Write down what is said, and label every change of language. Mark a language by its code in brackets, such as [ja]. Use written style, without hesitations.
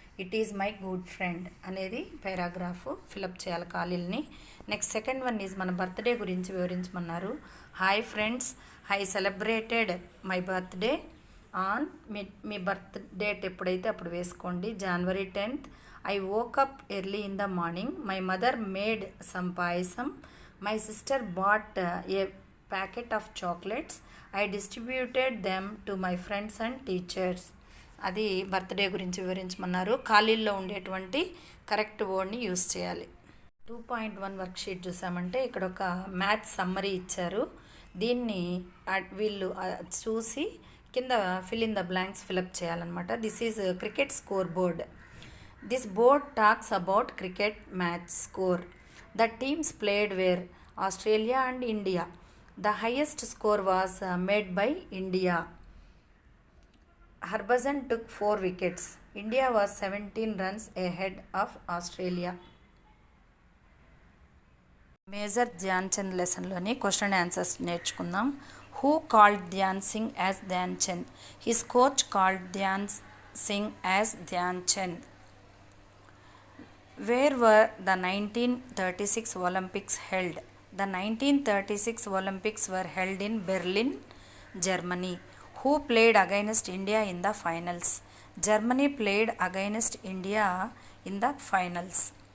[en] it is my good friend [te] అనేది paragraph fill up చేయాలి ఖాళీల్ని. [en] next second one is [te] మన birthday గురించి వివరించమన్నారు. [en] hi friends, I celebrated my birthday on మీ birth date [te] ఎప్పుడైతే అప్పుడు వేసుకోండి. [en] January 10th. I woke up early in the morning. My mother made some payasam. My sister bought a packet of chocolates. I distributed them to my friends and teachers. [te] అది birthday గురించి వివరించమన్నారు. ఖాళీల్లో ఉండేటువంటి correct వర్డ్ని use చేయాలి. 2.1 worksheet చూసామంటే ఇక్కడ ఒక maths summary ఇచ్చారు. దీన్ని వీళ్ళు చూసి కింద fill in the blanks fill up చేయాలన్నమాట. [en] This is cricket score board. This board talks about cricket match score. The teams played were Australia and India. The highest score was made by India. Harbhajan took 4 wickets. India was 17 runs ahead of Australia. [te] Major Dhyan Chand లెసన్లోని question answers నేర్చుకుందాం. [en] Who called Dhyan Singh as Dhyan Chand? His coach called Dhyan Singh as Dhyan Chand. Where were the 1936 Olympics held? The 1936 Olympics were held in Berlin, Germany. Who played against India in the finals? Germany played against India in the finals.